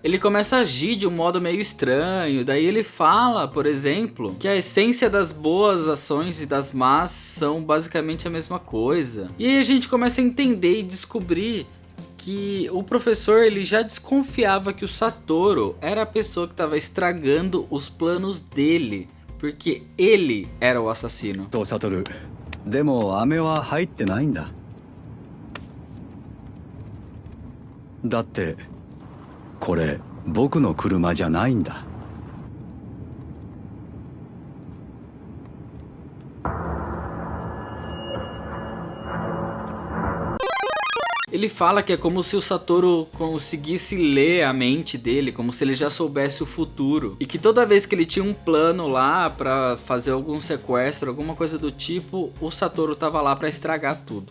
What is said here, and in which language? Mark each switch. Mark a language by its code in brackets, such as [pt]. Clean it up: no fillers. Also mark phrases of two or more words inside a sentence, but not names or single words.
[pt] Ele começa a agir de um modo meio estranho, daí ele fala, por exemplo, que a essência das boas ações e das más são basicamente a mesma coisa. E aí a gente começa a entender e descobrir que que o professor ele já desconfiava que o Satoru era a pessoa que estava estragando os planos dele, porque ele era o assassino. [ja] Satoru, でも飴は入ってないんだ。だってこれ僕の車じゃないんだ。 [pt] Ele fala que é como se o Satoru conseguisse ler a mente dele, como se ele já soubesse o futuro. E que toda vez que ele tinha um plano lá pra fazer algum sequestro, alguma coisa do tipo, o Satoru tava lá pra estragar tudo.